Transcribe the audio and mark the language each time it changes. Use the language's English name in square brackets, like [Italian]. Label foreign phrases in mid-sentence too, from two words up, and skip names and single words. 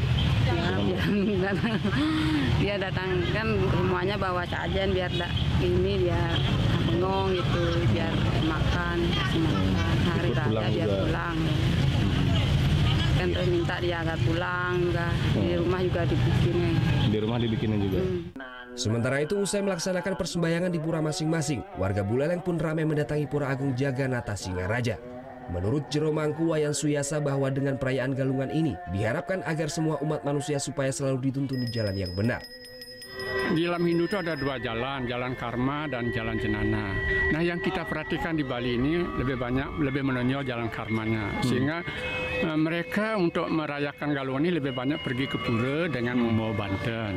[Indonesian] Ya, dia datang, kan semuanya bawa sajen biar ini biar bengong gitu, biar makan, hari raya biar pulang. Kan terus minta dia agar pulang, enggak. Di rumah juga dibikinin. Di rumah dibikinin juga. Sementara itu, usai melaksanakan persembahyangan di pura masing-masing, warga Buleleng pun ramai mendatangi Pura Agung Jaganata Singaraja. Menurut Jero Mangku Wayan Suyasa bahwa dengan perayaan Galungan ini diharapkan agar semua umat manusia supaya selalu dituntun di jalan yang benar. Di dalam Hindu itu ada 2 jalan, jalan karma dan jalan jenana. Nah, yang kita perhatikan di Bali ini lebih menonjol jalan karmanya, sehingga mereka untuk merayakan Galungan ini lebih banyak pergi ke pura dengan membawa banten.